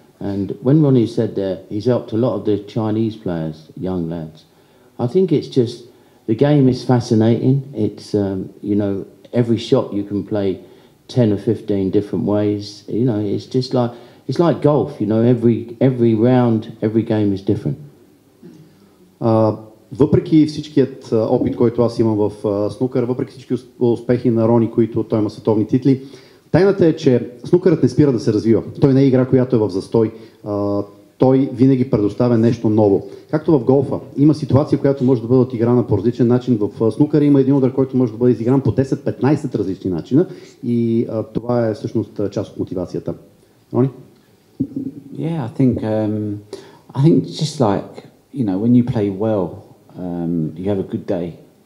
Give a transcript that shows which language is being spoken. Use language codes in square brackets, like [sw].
[en] And when Ronnie said there, he's helped a lot of the Chinese players, young lads. I think it's just, the game is fascinating. It's, every shot you can play 10 or 15 different ways. It's just like, it's like golf, every round, every game is different. [bg] Въпреки всичкият опит, който аз имам в снукър, въпреки всички успехи на Рони, които той има световни титли, тайната е, че снукърът не спира да се развива. Той не е игра, която е в застой. Той винаги предоставя нещо ново. Както в голфа. Има ситуация, която може да бъде отиграна по различен начин. В снукър има един удар, който може да бъде изигран по 10-15 различни начина и това е всъщност част от мотивацията. Рони? [en] Yeah, I think just like, when you play well, you have a good day.